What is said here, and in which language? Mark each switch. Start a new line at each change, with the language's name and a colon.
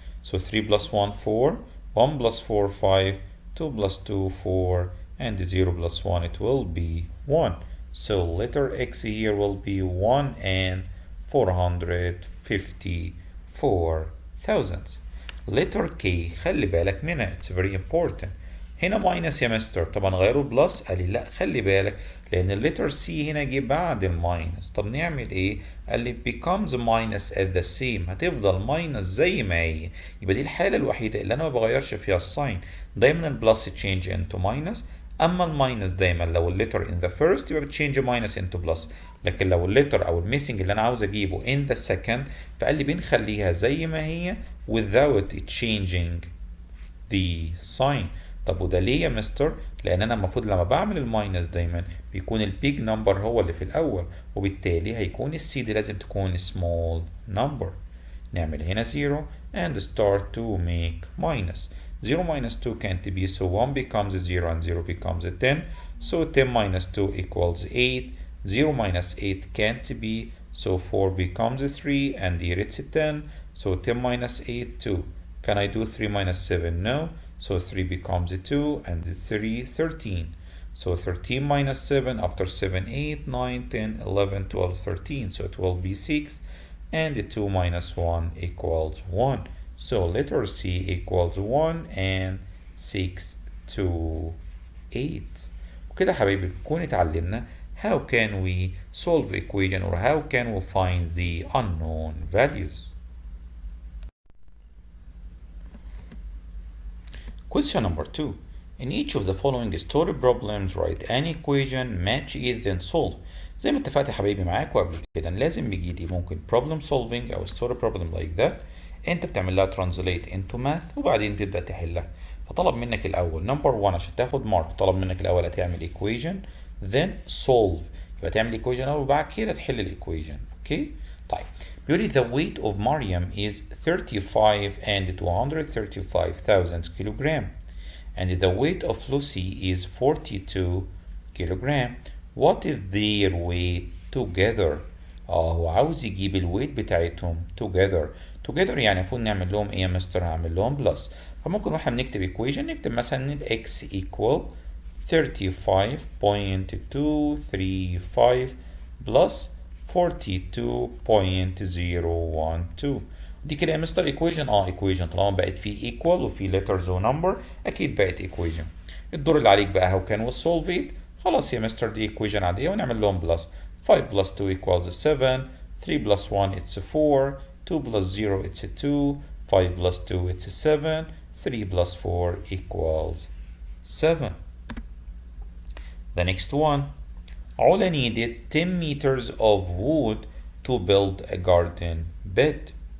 English: So 3 plus 1 4. 1 plus 4 5. 2 plus 2 4 and 0 plus 1 it will be 1. So letter X here will be 1 and 454 thousandths. letter K
Arabic: خلي بالك منها
English: it's very important.
Arabic: هنا ماينس يا مستر، طب هنغيره بلس؟ قال لي لا خلي بالك لان الليتر سي هنا جه بعد الماينس. طب نعمل ايه؟ قال لي
English: becomes minus at the same،
Arabic: هتفضل ماينس زي ما هي. يبقى دي الحاله الوحيده اللي انا ما بغيرش فيها الساين. دايما البلس تشينج انتو ماينس، اما الماينس دايما لو الليتر
English: in the first
Arabic: يبقى بتشينج ماينس انتو بلس. لكن لو الليتر او الميسنج اللي انا عاوز اجيبه
English: in the second
Arabic: فقال لي بنخليها زي ما هي
English: without changing the sign.
Arabic: طب وده ليه يا مستر؟ لان انا المفروض لما بعمل الماينس دايما بيكون البيج نمبر هو اللي في الاول، وبالتالي هيكون السي دي لازم تكون small number. نعمل هنا
English: 0 and start to make minus. 0 minus 2 can't be, so 1 becomes 0 and 0 becomes 10. So 10 minus 2 equals 8. 0 minus 8 can't be, so 4 becomes 3 and here it's 10. So 10 minus 8, 2. Can I do 3 minus 7? No. So 3 becomes a 2 and 3, 13. So 13 minus 7, after 7, 8, 9, 10, 11, 12, 13. So it will be 6. And the 2 minus 1 equals 1. So letter C equals 1 and 6 to 8.
Arabic: وكده حبايبي نكون اتعلمنا
English: how can we solve equation or how can we find the unknown values. Question number 2. In each of the following story problems write an equation, match it, then solve.
Arabic: زي ما اتفقت يا حبايبي معاكم قبل كده لازم بيجي ممكن
English: problem solving
Arabic: او
English: story problem like that
Arabic: انت بتعمل لها
English: translate into math
Arabic: وبعدين تبدأ تحلها. فطلب منك الاول number 1 عشان تاخد مارك، طلب منك الاول هتعمل equation
English: then solve،
Arabic: يبقى تعمل equation الاول وبعد كده تحل الايكويشن. اوكي طيب بيقول لي
English: the weight of Mariam is 35 and 235,000 kilogram and the weight of Lucy is 42 kilogram. What is their weight together؟
Arabic: هو عاوز يجيب الويت بتاعتهم
English: together.
Arabic: together يعني المفروض نعمل لهم ايه يا مستر؟ هعمل لهم بلس. فممكن واحنا بنكتب equation نكتب مثلا
English: x equal 35.235 plus 42.012.
Arabic: دي كده يا مستر equation equation طالما بقت في equal وفي letters ونمبر اكيد بقت equation. الدور اللي عليك بقى
English: how can we solve it؟
Arabic: خلاص يا مستر دي equation عادية ونعمل لهم بلس.
English: 5 plus 2 equals 7, 3 plus 1 it's 4, 2 plus 0 it's 2, 5 plus 2 it's 7, 3 plus 4 equals 7. The next one. Ola needed 10 meters of wood to build a garden bed.